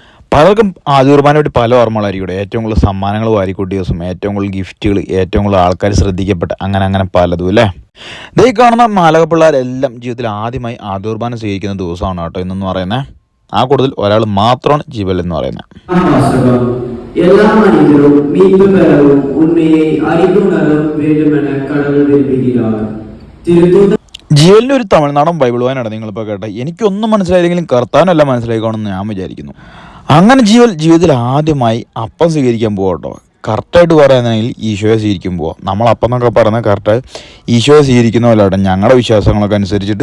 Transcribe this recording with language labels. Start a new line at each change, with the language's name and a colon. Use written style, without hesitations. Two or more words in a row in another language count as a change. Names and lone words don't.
Malayalam: പലർക്കും ആദ്യ കുർബാന വേണ്ടി പല ഓർമ്മകളായിരിക്കും. ഏറ്റവും കൂടുതൽ സമ്മാനങ്ങൾ വാരിക്കൂട്ടിയ ദിവസം, ഏറ്റവും കൂടുതൽ ഗിഫ്റ്റുകൾ, ഏറ്റവും കൂടുതൽ ആൾക്കാർ ശ്രദ്ധിക്കപ്പെട്ട അങ്ങനെ പലതും അല്ലേ. ഈ കാണുന്ന മാലക പിള്ളേരെല്ലാം ജീവിതത്തിൽ ആദ്യമായി ആദ്യ കുർബാന സ്വീകരിക്കുന്ന ദിവസമാണ് കേട്ടോ ഇന്നെന്ന് പറയുന്നത്. ആ കൂടുതൽ ഒരാൾ മാത്രമാണ് ജീവൽ എന്ന് പറയുന്നത്. എല്ലാ മനുഷ്യരും
Tamil: மீட்பு பெறவும் உண்மையை அறிந்துணரும் வேண்டுமென கடவுள் விரும்புகிறார்.
Malayalam: ജീവലിൻ്റെ ഒരു തമിഴ്നാടൻ ബൈബിൾ വായനാണ് നിങ്ങളിപ്പോൾ കേട്ടെ. എനിക്കൊന്നും മനസ്സിലായില്ലെങ്കിലും കർത്താവിനല്ല മനസ്സിലായിക്കോണമെന്ന് ഞാൻ വിചാരിക്കുന്നു. അങ്ങനെ ജീവിതത്തിൽ ആദ്യമായി അപ്പം സ്വീകരിക്കാൻ പോകാം കേട്ടോ. കറക്റ്റായിട്ട് പറയുകയാണെങ്കിൽ ഈശോയെ സ്വീകരിക്കാൻ പോവാം. നമ്മൾ അപ്പം എന്നൊക്കെ പറയുന്നത് കറക്റ്റ് ഈശോയെ സ്വീകരിക്കുന്ന പോലെ കേട്ടോ, ഞങ്ങളുടെ വിശ്വാസങ്ങളൊക്കെ അനുസരിച്ചിട്ട്.